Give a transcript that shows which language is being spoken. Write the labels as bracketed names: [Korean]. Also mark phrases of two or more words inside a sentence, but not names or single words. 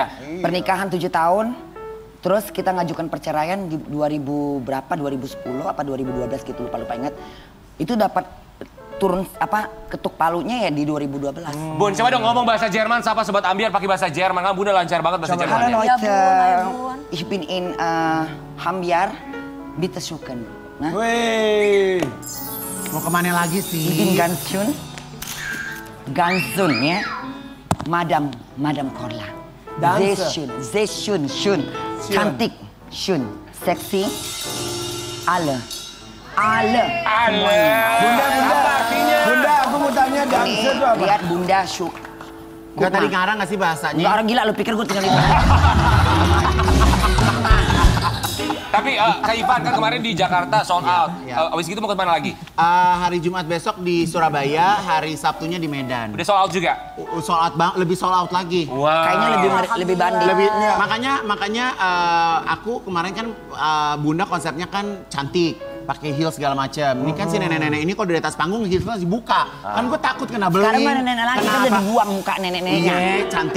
[Indonesian] Pernikahan 7 tahun. Terus kita ngajukan perceraian di 2000 berapa, 2010 apa 2012 gitu, lupa ingat. Itu dapat turun ketuk palunya ya di 2012. Bun, coba dong ngomong bahasa Jerman, sapa Sobat Ambiar pakai bahasa Jerman. Kan Bunda lancar banget bahasa Jerman. [German] Halo Leute, ich bin in Hambiar, bitte suchen. [Indonesian] Nah. Wih. Mau kemana lagi [German] Ich [Indonesian] sih? [German] bin ganz schön ya. Madam Korla. Sehr schön. [Indonesian] Cantik, schön, seksi, alle. Bunda, Bunda, aku mau tanya dancer itu apa? Lihat Bunda syuk. Gak tadi ngarang gak sih bahasanya? Enggak orang gila, lu pikir gue tinggal di mana? Tapi Kak Ivan kan kemarin di Jakarta [English] sold out. [Indonesian] Abis itu mau kemana lagi? Hari Jumat besok di Surabaya, hari Sabtunya di Medan. Udah [English] sold out [Indonesian] juga? [English] Sold out [Indonesian] bang, lebih [English] sold out [Indonesian] lagi. Wow. Kayaknya lebih banding. Makanya aku kemarin kan Bunda konsepnya kan cantik. Pakai heels segala macam. Ini kan si nenek-nenek ini kalau di atas panggung heelsnya dibuka. Kan gue takut kena beling. Sekarang mana nenek lagi kan udah dibuang muka nenek-neneknya. Iya, cantik.